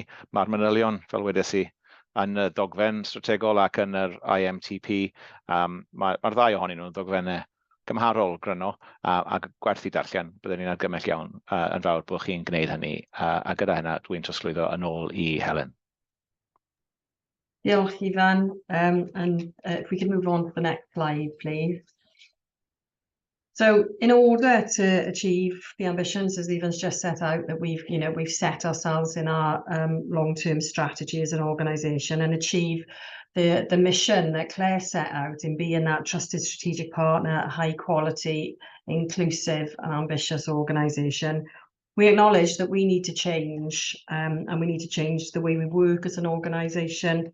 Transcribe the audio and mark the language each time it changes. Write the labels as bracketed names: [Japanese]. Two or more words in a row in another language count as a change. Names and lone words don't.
[Welsh] Mae'r manylion, fel wedes i, yn y dogfen strategol ac yn yr IMTP. Mae'r ddau ohonyn nhw'n ddogfennau gymharol gryno a gwerth i darllen. Byddwn ni'n argymell iawn yn fawr bod chi'n gwneud hynny. A gyda hynna, dwi'n trosglwyddo yn ôl i Helen. Diolch, Ifan. [English] And if we can move on to the next slide, please. So in order to achieve the ambitions, as Ivan's just set out, that we've set ourselves in our long-term strategy as an organisation and achieve the mission that Claire set out in being that trusted strategic partner, a high quality, inclusive and ambitious organisation, we acknowledge that we need to change and we need to change the way we work as an organisation.